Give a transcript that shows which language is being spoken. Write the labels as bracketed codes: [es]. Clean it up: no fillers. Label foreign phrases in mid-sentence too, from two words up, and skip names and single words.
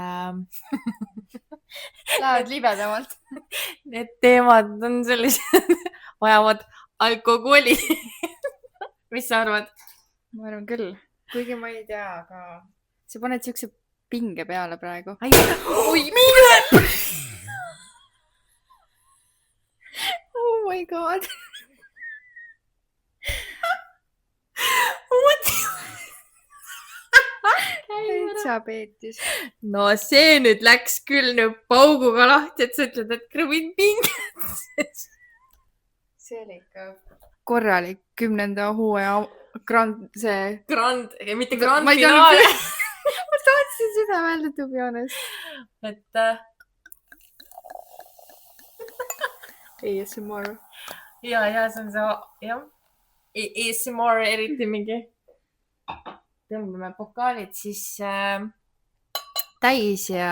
[et] Lähevad libedamalt. Need teemad on sellised vajavad alkoholi. Mis sa arvad? Ma arvan küll. Kuigi ma ei tea, aga sa paned siukse pinge peale praegu. Oi, mine! [en] Oh my god. [et] Täitsa peetis. No see nüüd läks küll nüüd pauguga lahti, et sa ütled, et krõvid pinget. See oli ikka korralik 10. hooaja mitte grand finaal. Ma tahtsin seda öelda, [en] to be honest. [et] Et ASMR. Ja, see on see, jah. ASMR eriti mingi. Tõmbame pokaalid siis täis ja